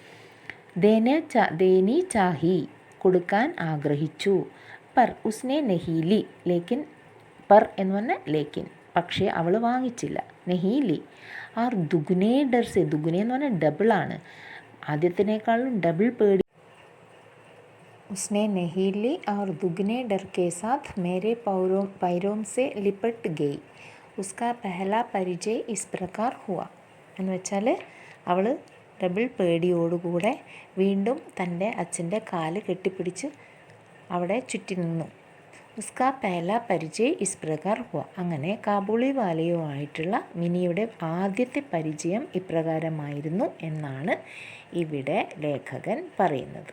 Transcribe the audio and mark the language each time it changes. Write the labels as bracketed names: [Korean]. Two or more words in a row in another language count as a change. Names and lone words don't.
[Hindi] देनी चाही [Malayalam] കൊടുക്കാൻ ആഗ്രഹിച്ചു. [Hindi] पर उसने नहीं ली, लेकिन पर [Malayalam] എന്ന് പറഞ്ഞാൽ ലേക്കിൻ, പക്ഷേ അവൾ വാങ്ങിച്ചില്ല. [Hindi] नहीं ली और दुगने डर से, [Malayalam] ദുഗുനെ എന്ന് പറഞ്ഞാൽ ഡബിളാണ്, ആദ്യത്തിനേക്കാളും ഡബിൾ പേടി. [Hindi] उसने नहीं ली और दुगने डर के साथ मेरे पैरों से लिपट गई. उसका पहला परिचय इस प्रकार हुआ. [Malayalam] എന്ന് വെച്ചാൽ അവൾ ഡബിൾ പേടിയോടുകൂടെ വീണ്ടും തൻ്റെ അച്ഛൻ്റെ കാല് കെട്ടിപ്പിടിച്ച് അവിടെ ചുറ്റി നിന്നു. [Hindi] उसका पहला परिचय इस प्रकार हुआ. [Malayalam] അങ്ങനെ കാബൂളിവാലയുമായിട്ടുള്ള മിനിയുടെ ആദ്യത്തെ പരിചയം ഇപ്രകാരമായിരുന്നു എന്നാണ് ഇവിടെ ലേഖകൻ പറയുന്നത്.